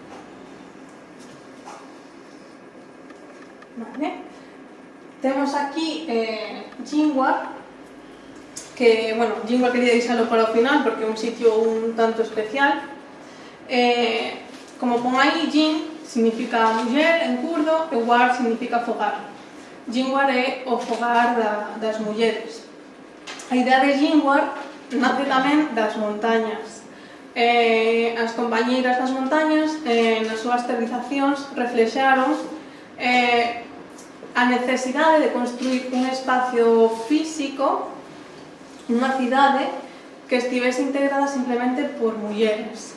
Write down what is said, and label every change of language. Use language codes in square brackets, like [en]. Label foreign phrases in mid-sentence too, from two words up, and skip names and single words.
[gl] Temos aquí Jinwar, que, Jinwar quería deixalo para o final porque é un sitio un tanto especial. Como pon aí, Jin significa muller en kurdo e war significa fogar. Jinwar é o fogar das mulleres. A idea de Jinwar nace tamén das montañas. As compañeiras das montañas, nas súas teorizacións, reflexaron a necesidade de construir un espacio físico, unha cidade que estivese integrada simplemente por mulleres.